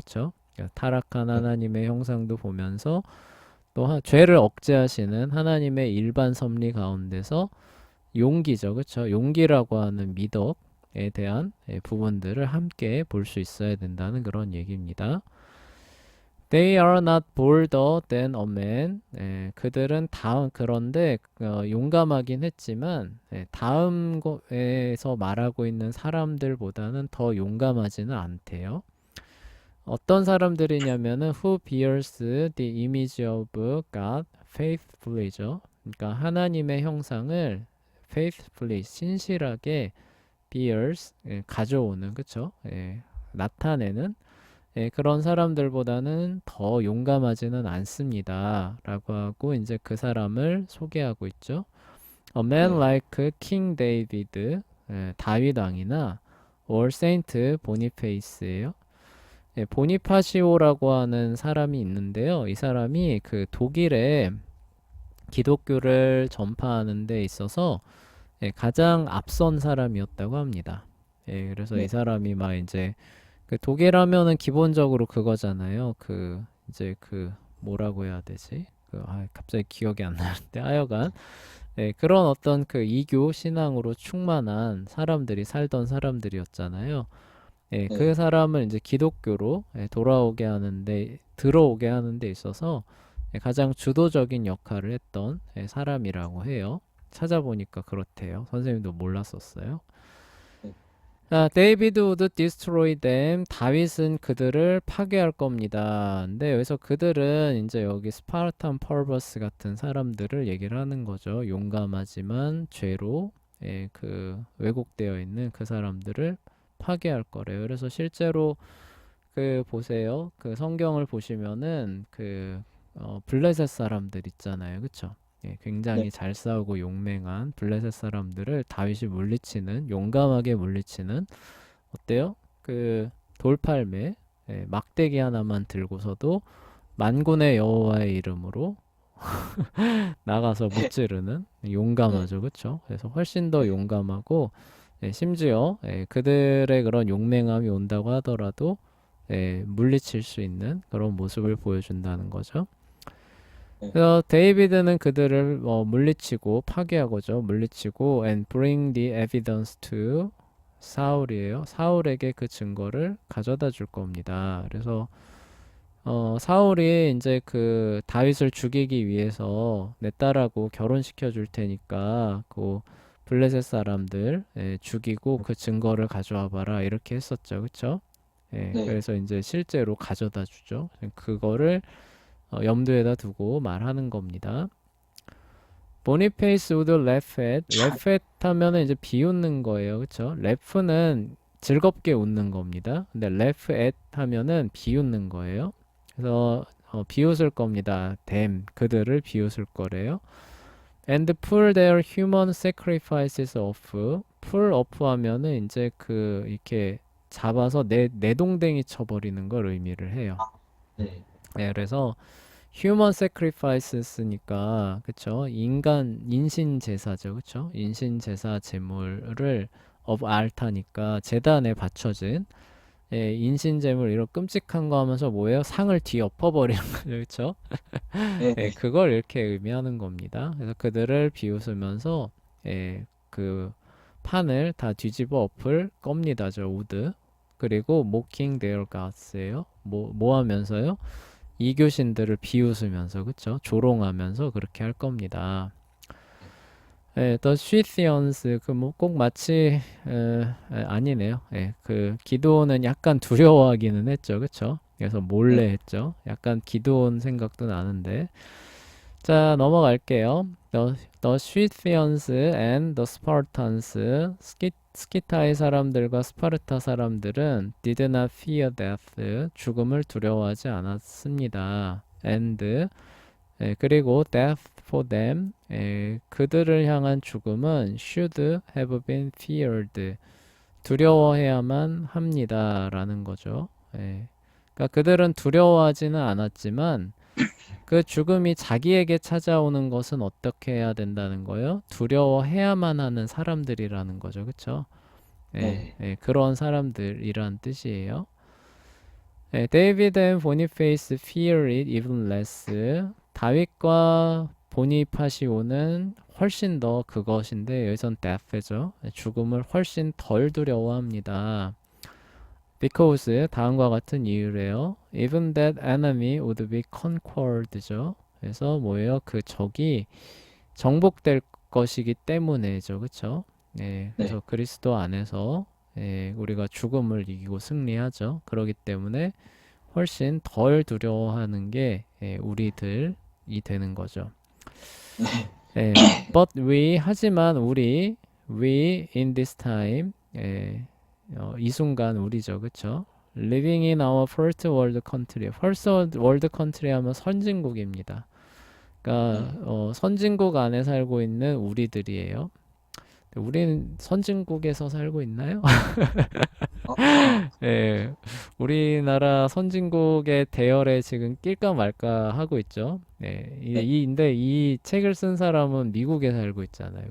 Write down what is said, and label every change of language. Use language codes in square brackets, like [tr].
[ko] 그렇죠? 타락한 네. 하나님의 형상도 보면서 또 죄를 억제하시는 하나님의 일반 섭리 가운데서 용기죠. 그렇죠? 용기라고 하는 미덕에 대한 부분들을 함께 볼 수 있어야 된다는 그런 얘기입니다. [en] They are not bolder than a man. [ko] 그들은 그런데 용감하긴 했지만 다음 거에서 말하고 있는 사람들보다는 더 용감하지는 않대요. 어떤 사람들이냐면은 [en] who bears the image of God faithfully죠. [ko] 그러니까 하나님의 형상을 faithfully 신실하게 bears 가져오는 그쵸? 나타내는 그런 사람들보다는 더 용감하지는 않습니다. 라고 하고 이제 그 사람을 소개하고 있죠. [en] A man [ko] 네. [en] like King David, [ko] 다윗 왕이나 [en] or Saint Boniface예요. [ko] 보니파시오라고 하는 사람이 있는데요. 이 사람이 그 독일에 기독교를 전파하는 데 있어서 가장 앞선 사람이었다고 합니다. 그래서 이 네. 사람이 막 이제 그 독일 하면은 기본적으로 그거잖아요. 그 이제 그 뭐라고 해야 되지? 갑자기 기억이 안 나는데 하여간 그런 어떤 그 이교 신앙으로 충만한 사람들이 살던 사람들이었잖아요. 그 네. 사람을 이제 기독교로 돌아오게 하는데 들어오게 하는 데 있어서 가장 주도적인 역할을 했던 사람이라고 해요. 찾아보니까 그렇대요. 선생님도 몰랐었어요. [en] David would destroy them. [ko] 다윗은 그들을 파괴할 겁니다. 근데 여기서 그들은 이제 여기 스파르탄 펄버스 같은 사람들을 얘기를 하는 거죠. 용감하지만 죄로 그 왜곡되어 있는 그 사람들을 파괴할 거래요. 그래서 실제로 그 보세요. 그 성경을 보시면은 그 블레셋 사람들 있잖아요. 그쵸? 네. 굉장히 잘 싸우고 용맹한 블레셋 사람들을 다윗이 물리치는 용감하게 물리치는 어때요? 그 돌팔매 막대기 하나만 들고서도 만군의 여호와의 이름으로 나가서 무찌르는 네. 용감하죠. 그쵸? 그래서 훨씬 더 네. 용감하고 심지어 그들의 그런 용맹함이 온다고 하더라도 물리칠 수 있는 그런 모습을 보여준다는 거죠. 네. 그래서 데이비드는 그들을 물리치고 파괴하고죠. 물리치고 [en] and bring the evidence to 사울이에요. [ko] 사울에게 그 증거를 가져다 줄 겁니다. 그래서 사울이 이제 그 다윗을 죽이기 위해서 내 딸하고 결혼시켜 줄 테니까 그 블레셋 사람들 죽이고 그 증거를 가져와 봐라 이렇게 했었죠. 그쵸? 네. 그래서 이제 실제로 가져다 주죠. 그거를 염두에다 두고 말하는 겁니다. [en] 보니페이스 우드 레펫, [ko] 레펫 하면은 이제 비웃는 거예요. 그쵸? 레프는 즐겁게 웃는 겁니다. 근데 레프앳 하면은 비웃는 거예요. 그래서 비웃을 겁니다. them, 그들을 비웃을 거래요. [en] And pull their human sacrifices off. [ko] pull off 하면은 이제 그 이렇게 잡아서 내동댕이 쳐버리는 걸 의미를 해요. 네. 그래서 human sacrifices니까 그쵸? 인신 제사죠. 그쵸? 인신 제사 제물을 [en] of altar [ko] 니까 제단에 바쳐진 인신 제물 이런 끔찍한 거 하면서 뭐예요? 상을 뒤엎어버리는 거죠. 그쵸? 네. 그걸 이렇게 의미하는 겁니다. 그래서 그들을 비웃으면서 그 판을 다 뒤집어 엎을 겁니다. 저 우드. 그리고 [en] mocking their gods예요. [ko] 뭐 하면서요? 이교신들을 비웃으면서 그쵸? 조롱하면서 그렇게 할 겁니다. The Scythians 그 뭐 꼭 마치 아니네요. 그 기드온은 약간 두려워하기는 했죠, 그쵸? 그래서 네. 몰래 했죠. 약간 기드온 생각도 나는데 자 넘어갈게요. [en] The Scythians and the Spartans [ko] 스키타의 사람들과 스파르타 사람들은 [en] did not fear death [ko] 죽음을 두려워하지 않았습니다. And 그리고 [en] death for them [ko] 그들을 향한 죽음은 [en] should have been feared [ko] 두려워해야만 합니다라는 거죠. 그러니까 그들은 두려워하지는 않았지만 그 죽음이 자기에게 찾아오는 것은 어떻게 해야 된다는 거예요? 두려워해야만 하는 사람들이라는 거죠. 그쵸? 네. 그런 사람들이란 뜻이에요. [en] 데이비드 앤 보니페이스 fear it even less. [ko] 다윗과 보니파시오는 훨씬 더 그것인데 여기선 death죠. 죽음을 훨씬 덜 두려워합니다. Because 다음과 같은 이유래요. [en] Even that enemy would be conquered죠. [ko] 그래서 뭐예요? 그 적이 정복될 것이기 때문에죠. 그쵸? 네. 그래서 그리스도 안에서 우리가 죽음을 이기고 승리하죠. 그렇기 때문에 훨씬 덜 두려워하는 게 우리들이 되는 거죠. [en] But we [ko] 하지만 [en] we in this time [ko] 이 순간 우리죠, 그쵸? [en] Living in our first world country. first world country 하면 선진국입니다. [ko] 그러니까 네. 선진국 안에 살고 있는 우리들이에요. 우리는 선진국에서 살고 있나요? 예, 우리나라 선진국의 대열에 지금 낄까 말까 하고 있죠. 네. 근데 이 책을 쓴 사람은 미국에 살고 있잖아요.